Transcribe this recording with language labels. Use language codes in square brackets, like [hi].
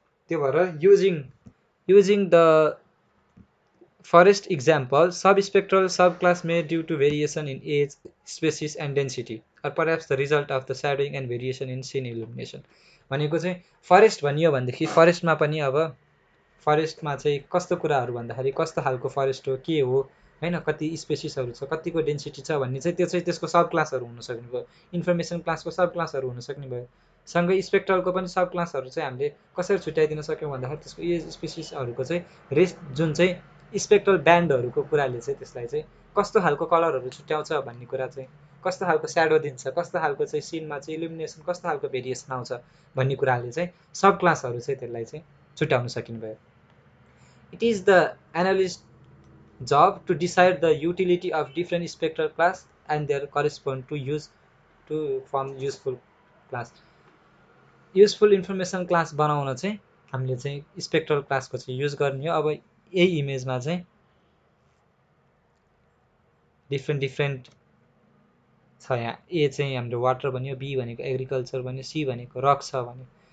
[ne] त्यो भएर [en] Using the forest example, subspectral subclass may due to variation in age, species and density, or perhaps the result of the shadowing and variation in scene illumination. [ne] भनेको चाहिँ forest भनियो भनेदेखि फरेस्टमा पनि अब फरेस्टमा चाहिँ कस्तो कुराहरू भन्दाखेरि कस्तो खालको फरेस्ट हो, के हो हैन, कति स्पेसिसहरू छ, कतिको डेन्सिटी छ भन्ने चाहिँ त्यो चाहिँ त्यसको सब क्लासहरू हुन सक्ने भयो। इन्फर्मेसन क्लासको सब क्लासहरू हुन सक्ने भयो। सँगै स्पेक्ट्रलको पनि सब क्लासहरू चाहिँ हामीले कसरी छुट्याइदिन सक्यौँ भन्दाखेरि त्यसको एज स्पेसिसहरूको चाहिँ रेस जुन चाहिँ स्पेक्ट्रल ब्यान्डहरूको कुराले चाहिँ त्यसलाई चाहिँ कस्तो खालको कलरहरू छुट्याउँछ भन्ने कुरा चाहिँ, कस्तो खालको स्याडो दिन्छ, कस्तो खालको चाहिँ सिनमा चाहिँ इल्युमिनेसन कस्तो खालको भेरिएसन आउँछ भन्ने कुराले चाहिँ सब क्लासहरू चाहिँ त्यसलाई चाहिँ छुट्याउन सकिने भयो। [en] It is the analyst job to decide the utility of different spectral class and their correspond to use to form useful class. [ne] Useful information class बनाउन चाहिँ हामीले चाहिँ स्पेक्ट्रल क्लासको चाहिँ युज गर्ने हो। अब यही इमेजमा चाहिँ डिफ्रेन्ट छ। यहाँ ए चाहिँ हाम्रो वाटर भन्यो, बी भनेको एग्रिकल्चर भन्यो, सी भनेको रक छ भन्यो।